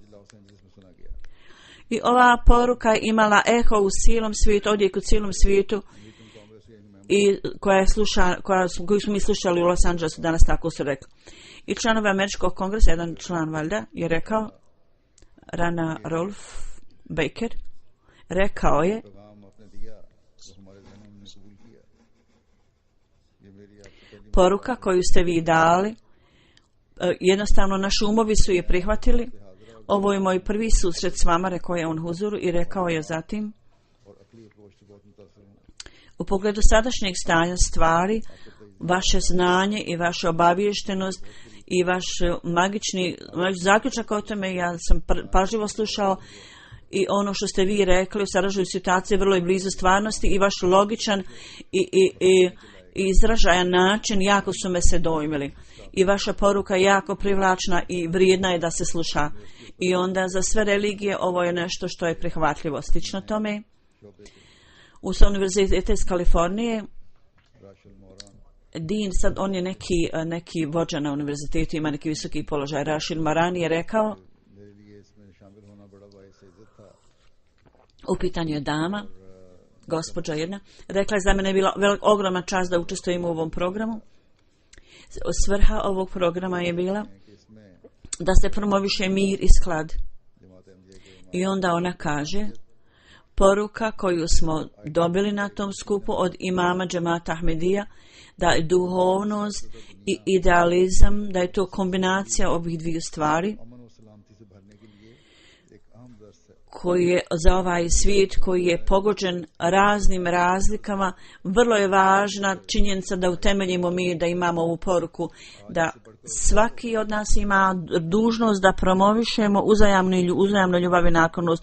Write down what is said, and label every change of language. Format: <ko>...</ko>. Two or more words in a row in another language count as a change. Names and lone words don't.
<bs>I ova poruka imala eho u cijelom svijetu, odjek u cijelom svijetu i koju smo mi slušali u Los Angelesu danas, tako su rekli. I članovi Američkog kongresa, jedan član valjda, je rekao Rana Rolf Baker rekao je,</bs> <ur>پیغام آپ نے دیا تو ہمارے ذہنوں میں قبول کیا. یہ میری آپ سے پہلی</ur> <bs>poruka koju ste vi dali, jednostavno naši umovi su je prihvatili. Ovo je moj prvi susret s vama, rekao je on huzuru i rekao je zatim,</bs> <ur>اور عقلی اپروچ سے بہت متاثر ہوں.</ur> <bs>u pogledu sadašnjeg stanja stvari, vaše znanje i vaša obaviještenost i vaš vaš zaključak o tome, ja sam pažljivo slušao i ono što ste vi rekli u sadašnjoj situaciji vrlo je blizu stvarnosti i vaš logičan i izražajan način jako su me se dojmili. I vaša poruka je jako privlačna i vrijedna je da se sluša. I onda za sve religije ovo je nešto što je prihvatljivo. Slično tome, u univerzitetu iz Kalifornije, Din, sad on je neki vođa na univerzitetu, ima neki visoki položaj. Rashid Marani je rekao,</bs> <ur>میرے لیے اس میں شامل ہونا بڑا باعث عزت تھا.</ur> <bs>u pitanju je dama, gospođa jedna, rekla je za mene je bila ogromna čast da učestvujem u ovom programu. Svrha ovog programa je bila da se promoviše mir i sklad. I onda ona kaže, poruka koju smo dobili na tom skupu od imama Džemata Ahmedija, da je duhovnost i idealizam, da je to kombinacija ovih dviju stvari,</bs> <ur>امن اور سلامتی سے بھرنے کے لیے ایک اہم درس ہے.</ur> <bs>koji je za ovaj svijet koji je pogođen raznim razlikama, vrlo je važna činjenica da utemeljimo mi, da imamo ovu poruku, da svaki od nas ima dužnost da promovišemo uzajamnu ljubav i naklonost.</bs>